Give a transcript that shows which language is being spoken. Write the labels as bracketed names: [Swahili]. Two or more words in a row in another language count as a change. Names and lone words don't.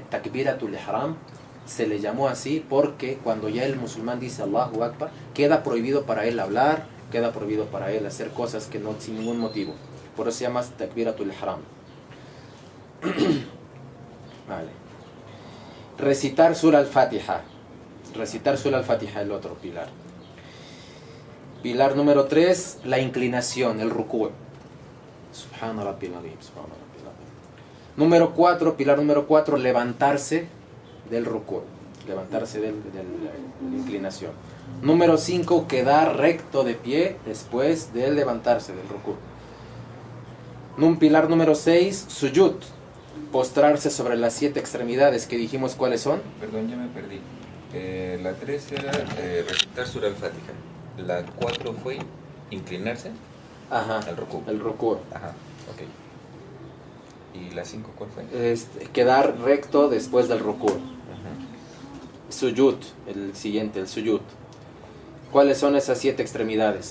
[Arabic] تكبيرة الإحرام [Spanish] se le llamó así porque cuando ya el musulmán dice [Arabic] الله أكبر [Spanish] queda prohibido para él hablar, queda prohibido para él hacer cosas que no, sin ningún motivo. Por eso se llama [Arabic] تكبيرة الإحرام. [Spanish] Vale. Recitar Surah al-Fatiha. Recitar Surah al-Fatiha, el otro pilar. Pilar número 3, la inclinación, el ruku'. [Arabic] سبحان ربي العظيم، سبحان ربي العظيم. [Spanish] Número 4, pilar número 4, levantarse del ruku'. Levantarse de la inclinación. Número 5, quedar recto de pie después de levantarse del ruku'. Pilar número 6, sujud. Postrarse sobre las 7 extremidades que dijimos cuáles son. Perdón, ya me perdí. La 3 era recitar Surah al-Fatiha. La 4 fue inclinarse. Ajá, al rukú. el ruku'. Ajá, ok. ¿Y la 5 cuál fue? Quedar recto después del ruku'. Suyud, el siguiente, el suyud. ¿Cuáles son esas 7 extremidades?